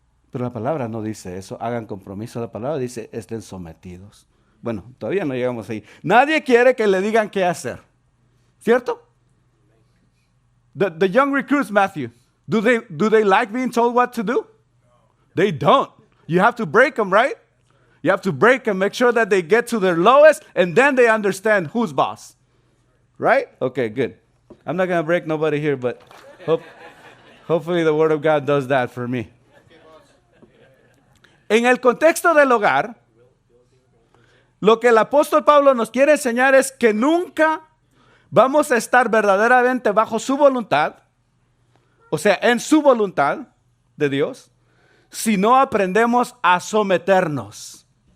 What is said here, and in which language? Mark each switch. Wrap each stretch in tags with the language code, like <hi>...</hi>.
<es>Pero la palabra no dice eso, hagan compromiso. La palabra dice, estén sometidos. Bueno, todavía no llegamos ahí. Nadie quiere que le digan qué hacer. ¿Cierto?</es> <en>The young recruits, Matthew, do they like being told what to do? They don't. You have to break them, right? You have to break them, make sure that they get to their lowest, and then they understand who's boss. Right? Okay, good. I'm not going to break nobody here, but hopefully the Word of God does that for me.</en> <es>En el contexto del hogar, lo que el apóstol Pablo nos quiere enseñar es que nunca vamos a estar verdaderamente bajo su voluntad, o sea, en su voluntad de Dios, si no aprendemos a someternos.</es>